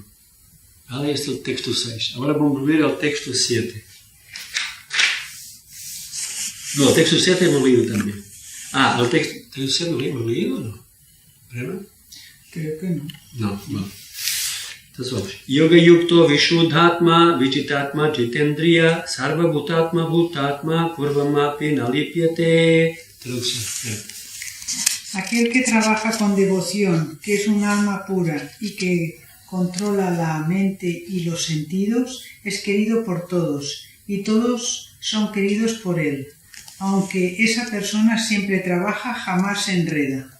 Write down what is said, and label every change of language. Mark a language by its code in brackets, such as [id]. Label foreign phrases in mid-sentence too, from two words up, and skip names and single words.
[es] ¿Vale? Este es el texto 6. Ahora vamos a ver el texto 7. No, el texto 7 hemos leído también. El texto 7 lo hemos leído o no? ¿Verdad? Creo que no. No, vale. Entonces vamos. [sa] योगयुक्तो विशुद्धात्मा विजितात्मा जितेन्द्रियः सर्वभूतात्मभूतात्मा कुर्वन्नपि न लिप्यते. [es] Traducción. Aquel que trabaja con devoción, que es un alma pura y que controla la mente y los sentidos, es querido por todos y todos son queridos por él. Aunque esa persona siempre trabaja, jamás se enreda.